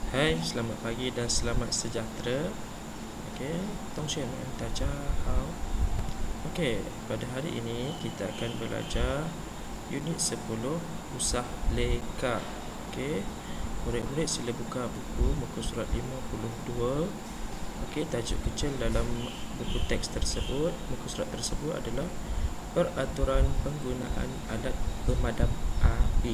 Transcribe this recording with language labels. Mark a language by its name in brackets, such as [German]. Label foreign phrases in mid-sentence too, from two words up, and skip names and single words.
[Malay] Hai, selamat pagi dan selamat sejahtera. Okey, [Chinese] 同学们大家好. [Malay] Okey, pada hari ini kita akan belajar unit 10 usah leka. Okey, murid-murid sila buka buku muka surat 52. Okey, tajuk kecil dalam buku teks tersebut, muka surat tersebut adalah peraturan penggunaan alat pemadam api.